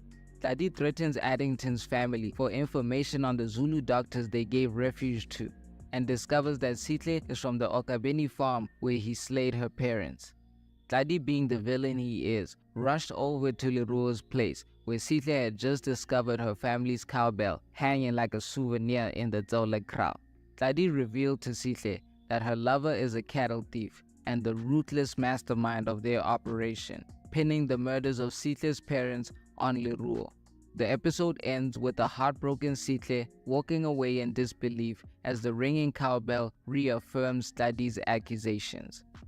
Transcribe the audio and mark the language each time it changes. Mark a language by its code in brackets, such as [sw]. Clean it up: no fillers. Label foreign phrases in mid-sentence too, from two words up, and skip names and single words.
[en] Tladi threatens Addington's family for information on the Zulu doctors they gave refuge to, and discovers that Sihle is from the Okabeni farm where he slayed her parents. Tladi, being the villain he is, rushed over to Leruo's place, where Sihle had just discovered her family's cowbell hanging like a souvenir in the Tsaule kraal. Tladi revealed to Sihle that her lover is a cattle thief and the ruthless mastermind of their operation, pinning the murders of Sihle's parents on Leruo. The episode ends with a heartbroken Sihle walking away in disbelief as the ringing cowbell reaffirms Tladi's accusations.